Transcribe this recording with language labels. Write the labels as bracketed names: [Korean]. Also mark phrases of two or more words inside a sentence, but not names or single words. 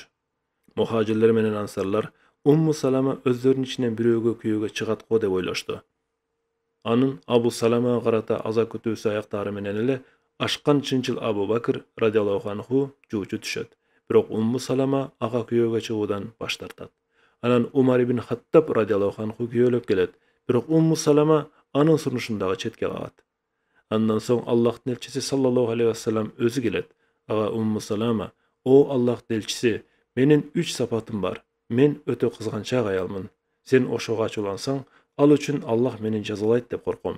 [Kyrgyz] Мухажирлер менен ансарлар Умму Салама өздөрүнүн ичинен бирөөгө күйөөгө чыгат го деп ойлошту. Анын Абу Саламага карата аза күтүүсү аяктаары менен эле ашкан чынчыл Абу Бакыр [Arabic] رضي الله عنه [Kyrgyz] жуучу түшөт. Бирок Умму Салама ага күйөөгө чыгуудан баш тартат. Анан Умар ибн Хаттаб [Arabic] رضي الله عنه [Kyrgyz] күйөөлөп келет. Бирок Умму Салама анын сунушун дагы четке кагат. Андан соң Аллахтын элчиси [Arabic] صلى الله عليه وسلم [Kyrgyz] өзү келет. Ага Умму Салама, "О Аллахтын элчиси, менин 3 сапатым бар. Мен өтө кызганчаак аялмын. Сен ошого ачуулансаң, ал үчүн Аллах мени жазалайт деп корком.